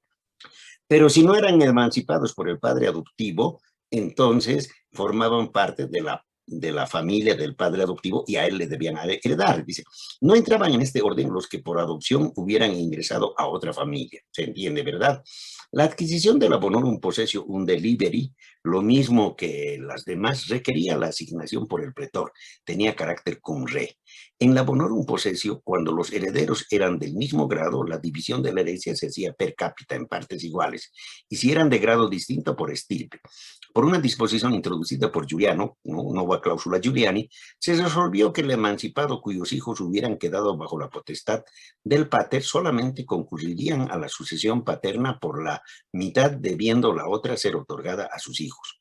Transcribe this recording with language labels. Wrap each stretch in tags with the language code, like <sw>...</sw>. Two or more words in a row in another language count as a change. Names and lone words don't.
<es>Pero si no eran emancipados por el padre adoptivo, entonces formaban parte de la familia del padre adoptivo y a él le debían heredar. Dice, no entraban en este orden los que por adopción hubieran ingresado a otra familia. ¿Se entiende, verdad? La adquisición de la</es> <la>bonorum possessio unde liberi,</la> <es>lo mismo que las demás, requería la asignación por el pretor. Tenía carácter</es> <la>cum re.</la> <es>En la</es> <la>bonorum possessio,</la> <es>cuando los herederos eran del mismo grado, la división de la herencia se hacía</es> <la>per cápita</la> <es>en partes iguales, y si eran de grado distinto, por estirpe. Por una disposición introducida por Giuliano, nueva cláusula Giuliani, se resolvió que el emancipado cuyos hijos hubieran quedado bajo la potestad del pater solamente concurrirían a la sucesión paterna por la mitad, debiendo la otra ser otorgada a sus hijos.</es>